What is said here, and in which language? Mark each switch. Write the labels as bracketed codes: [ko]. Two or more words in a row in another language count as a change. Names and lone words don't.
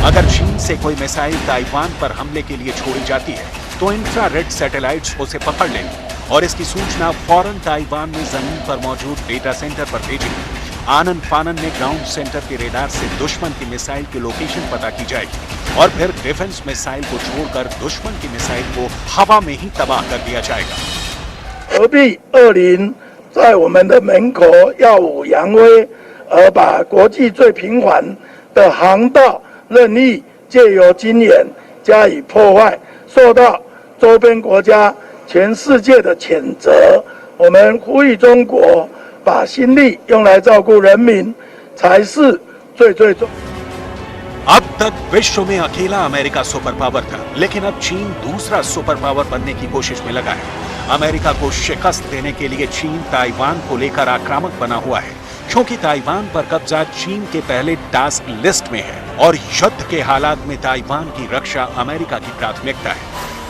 [hi] अगर चीन से कोई मिसाइल ताइवान पर हमले के लिए छोड़ी जाती है तो [en] infrared satellites [hi] उसे पकड़ लेंगे और इसकी सूचना फौरन ताइवान में जमीन पर मौजूद [en] data center [hi] पर भेजेंगे। आनन फानन में [en] ground center [hi] के रेडार से दुश्मन की मिसाइल की लोकेशन पता की जाएगी और फिर [en] defense missile [hi] को छोड़कर दुश्मन की मिसाइल को हवा में ही तबाह कर दिया जाएगा। [zh] 何必恶灵在我们的门口耀武扬威，而把国际最平缓的航道任意借由军演加以破坏，受到周边国家、全世界的谴责。我们呼吁中国把心力用来照顾人民，才是最重。 [hi] अब तक विश्व में अकेला अमेरिका [en] super power [hi] था, लेकिन अब चीन दूसरा [en] super power [hi] बनने की कोशिश में लगा है। अमेरिका को शिकस्त देने के लिए चीन ताइवान को लेकर आक्रामक बना हुआ है, क्योंकि ताइवान पर कब्जा चीन के पहले [en] task list [hi] में है और युद्ध के हालात में ताइवान की रक्षा अमेरिका की प्राथमिकता है।